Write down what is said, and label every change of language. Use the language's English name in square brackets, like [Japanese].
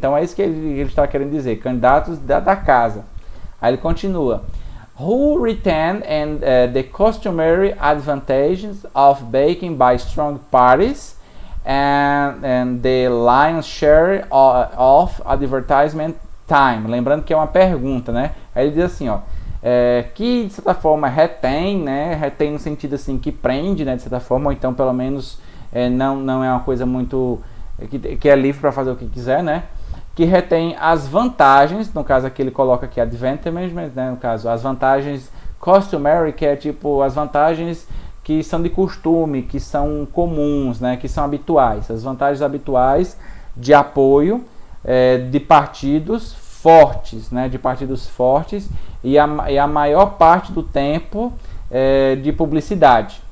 [Portuguese] Então é isso que ele está querendo dizer, candidatos da casa. Aí ele continua. [English] Who retain the customary advantages of backing by strong parties and the lion's share of advertisement time. [Portuguese] Lembrando que é uma pergunta, né? Aí ele diz assim, ó, que de certa forma retém, né? Retém no sentido assim que prende, né? De certa forma, ou então pelo menos não é uma coisa muito que é livre para fazer o que quiser, né? Que retém as vantagens, no caso aqui ele coloca aqui advantages, né? No caso as vantagens customary, que é tipo as vantagens que são de costume, que são comuns, né? Que são habituais, as vantagens habituais de apoio de partidos fortes, né? De partidos fortes e a maior parte do tempo de publicidade.